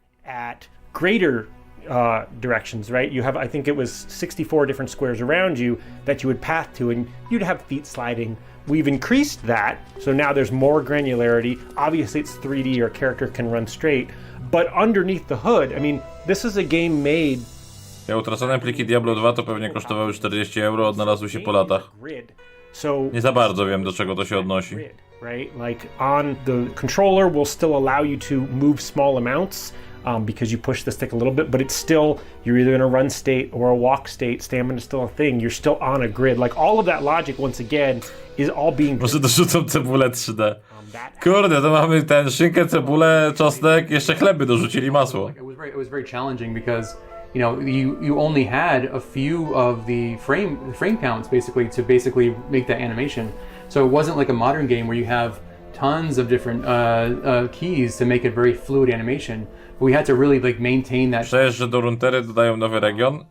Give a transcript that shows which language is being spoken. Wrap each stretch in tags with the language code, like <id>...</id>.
<en>At greater directions, right? You have, I think it was 64 different squares around you that you would path to, and you'd have feet sliding. We've increased that, so now there's more granularity. Obviously it's 3D, your character can run straight, but underneath the hood, I mean, this is a game made.</en> <pl>Te utracone pliki Diablo 2 to pewnie kosztowały 40 euro, odnalazły się po latach. Nie za bardzo wiem, do czego to się odnosi.</pl> <en>Right? Like on the controller will still allow you to move small amounts. Because you push the stick a little bit, but it's still, you're either in a run state or a walk state. Stamina is still a thing. You're still on a grid. Like all of that logic, once again, is all being.</en> <pl>Może dorzucą cebulę 3D. Kurde, to mamy ten szynkę, cebulę, czosnek, jeszcze chleby dorzucili, masło.</pl> <en>It was very challenging because you only had a few of the frame counts basically make that animation. So it wasn't like a modern game where you have tons of different keys to make it very fluid animation. We had to really like maintain that.</en> <pl>Przecież, że do Runeterry dodają nowy region?</pl>